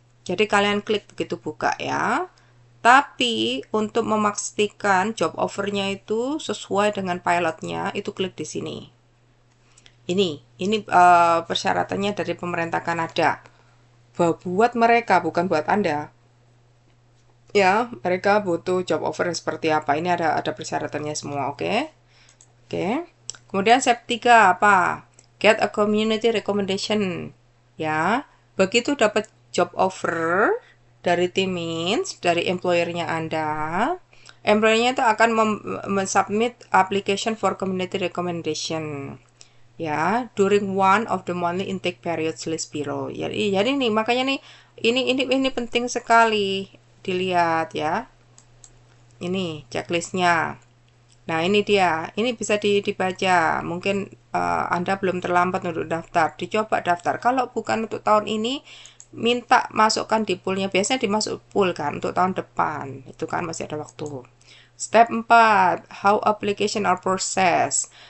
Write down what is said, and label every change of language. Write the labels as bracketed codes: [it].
[id] Jadi kalian klik begitu buka ya. Tapi untuk memastikan job offernya itu sesuai dengan pilotnya, itu klik di sini. Ini persyaratannya dari pemerintah Kanada. Buat mereka, bukan buat Anda. Ya, mereka butuh job offer yang seperti apa. Ini ada persyaratannya semua, oke? Oke. Kemudian step 3 apa? [en] Get a community recommendation. [id] Ya, begitu dapat job offer dari Teamins, dari employernya Anda, employernya itu akan [en] submit application for community recommendation. Ya, during one of the monthly intake periods list below. [id] Jadi nih makanya nih ini penting sekali dilihat ya. Ini checklistnya. Nah, ini dia. Ini bisa dibaca. Mungkin Anda belum terlambat untuk daftar. Dicoba daftar. Kalau bukan untuk tahun ini, minta masukkan di poolnya. Biasanya dimasuk pool kan untuk tahun depan. Itu kan masih ada waktu. [en] Step 4, how application are processed.